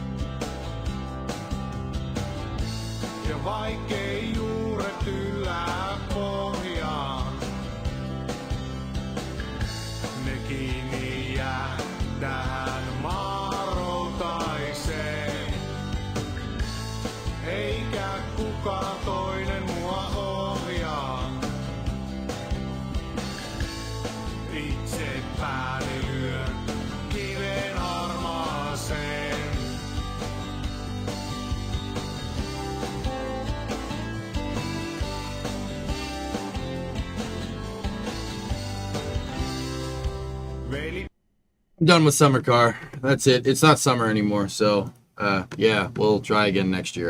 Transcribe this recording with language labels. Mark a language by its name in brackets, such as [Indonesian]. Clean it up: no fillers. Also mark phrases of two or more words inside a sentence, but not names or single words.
[Finnish] Ja vaikkei juuret yllä pohjaan, ne kiinni jää tähän maaroutaiseen. Eikä kukaan toinen mua ohjaa. Itse päälle lyön kiven harmaaseen. [English] I'm done with summer car. That's it. It's not summer anymore, so yeah, we'll try again next year.